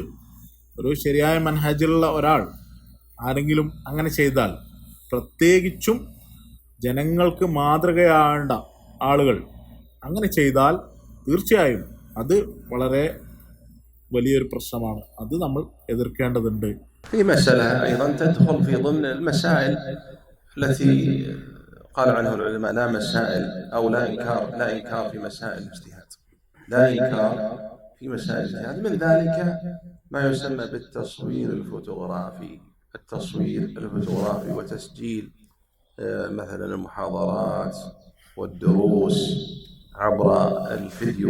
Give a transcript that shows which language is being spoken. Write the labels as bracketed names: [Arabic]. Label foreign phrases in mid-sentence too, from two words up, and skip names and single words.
[Malayalam] ഒരു ശരിയായ മൻഹജിലുള്ള ഒരാൾ ആരെങ്കിലും അങ്ങനെ ചെയ്താൽ, പ്രത്യേകിച്ചും ജനങ്ങൾക്ക് മാതൃകയാവേണ്ട ആളുകൾ അങ്ങനെ ചെയ്താൽ തീർച്ചയായും അത് വളരെ വലിയൊരു പ്രശ്നമാണ്. അത് നമ്മൾ എതിർക്കേണ്ടതുണ്ട്. [Arabic] في مسألة أيضا تدخل في ضمن المسائل التي قال عنها العلماء لا مسائل أو لا إنكار في مسائل الاجتهاد، لا إنكار في مسائل الاجتهاد. من ذلك ما يسمى بالتصوير الفوتوغرافي، وتسجيل مثلا المحاضرات والدروس عبر الفيديو.